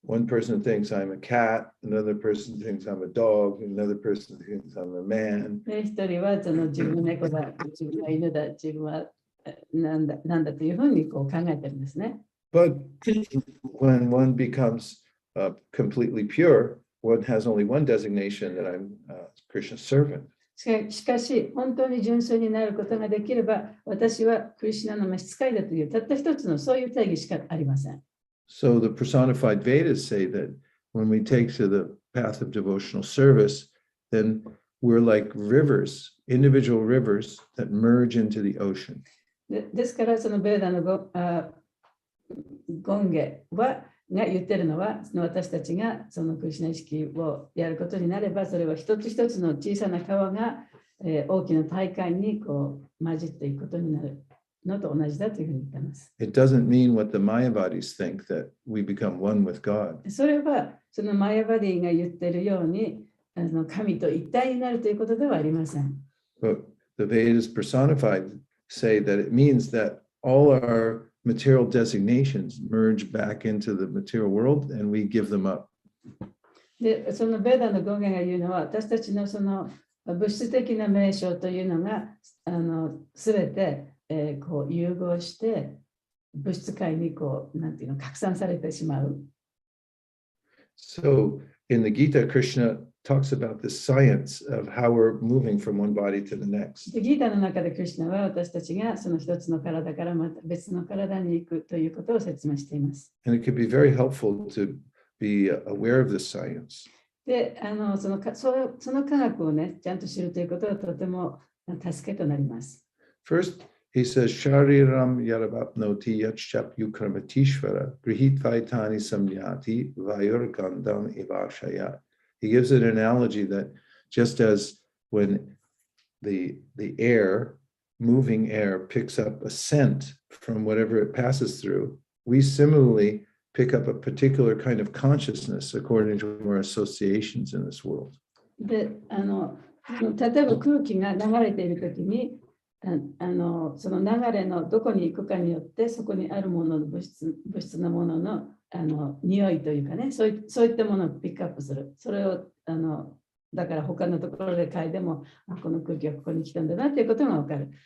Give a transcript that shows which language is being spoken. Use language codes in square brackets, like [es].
[en] One person thinks I'm a cat, another person thinks I'm a dog, another person thinks I'm a man. [ja] で一人は自分は猫だ、自分は犬だ、自分はなんだというふうに考えてるんですね。 [en] But when one becomes completely pure, one has only one designation, that I'm Krishna's servant. [ja] しかし、本当に純粋になることができれば、私はクリシュナの召使いだという、たった一つのそういう定義しかありません。 [en] So the personified Vedas say that when we take to the path of devotional service, then we're like rivers, individual rivers that merge into the ocean. [ja] ですから、そのベーダの権下が言ってるのは、私たちがそのクリシュナ意識をやることになれば、それは一つ一つの小さな川が、大きな大海に混じっていくことになるのと同じだというふうに言っています。 [en] It doesn't mean what the Mayavadis think, that we become one with God. [ja] それはそのマヤバディが言っているように神と一体になるということではありません。 [en] But the Vedas personified say that it means that all our material designations merge back into the material world and we give them up. [ja] で、そのベーダの権限が言うのは、私たちのその物質的な名称というのがすべて、融合して物質界になんていうの拡散されてしまう。 [en] So in the Gita, Krishna talks about the science of how we're moving from one body to the next. [ja] ギータの中でクリシュナは私たちがその一つの体からまた別の体に行くということを説明しています。 [en] And it could be very helpful to be aware of this science. [ja] で、その科学をね、ちゃんと知るということはとても助けとなります。 [en] First, he says, [sa] Shariram yarabapnoti yachap yukramatishvara grihitvaitani samyati vayurgandam ivashaya. [en] He gives an analogy that just as when the air, moving air, picks up a scent from whatever it passes through, we similarly pick up a particular kind of consciousness according to our associations in this world. [ja] で、例えば空気が流れているときに、その流れのどこに行くかによって、そこにあるものの物質のものの匂いというかね、そういったものをピックアップする。それをだから他のところで嗅いでも、この空気はここに来たんだなということが分かる。